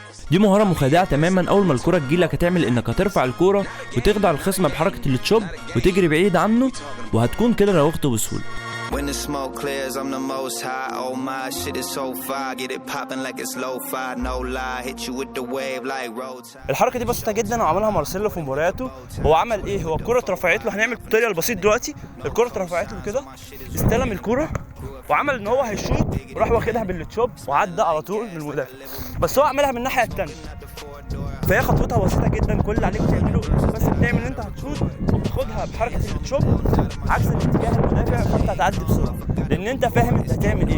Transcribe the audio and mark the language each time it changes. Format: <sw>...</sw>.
<ar>دي مهارة مخادعة تماما. أول ما الكرة تجيلك هتعمل إنك هترفع الكرة وتخدع الخصم بحركة التشوب وتجري بعيد عنه، وهتكون كده راوغته بسهولة.</ar> <en>When the smoke clears, I'm the most high. Oh my shit is so fire. Get it popping like it's low-fi. No lie, hit you with the wave like road.</en> <ar>الحركة دي بسيطة جدا وعملها مارسيلو في مبارياته. هو عمل ايه؟ هو الكرة اترفعت له، هنعمل الطريقة البسيط دلوقتي. الكرة اترفعت له كده، استلم الكرة وعمل ان هو هيشوط وراح واخدها بالتشوب وعدى على طول من المدافع، بس هو عملها من الناحية التانية. فهي خطوتها بسيطة جدا، كل اللي عليك تعمله بس بتعمل ان انت هتشوط وبتاخدها بحركة التشوب عكس الاتجاه المدافع، فانت هتعدي بسرعة لان انت فاهم انت هتعمل ايه.</ar>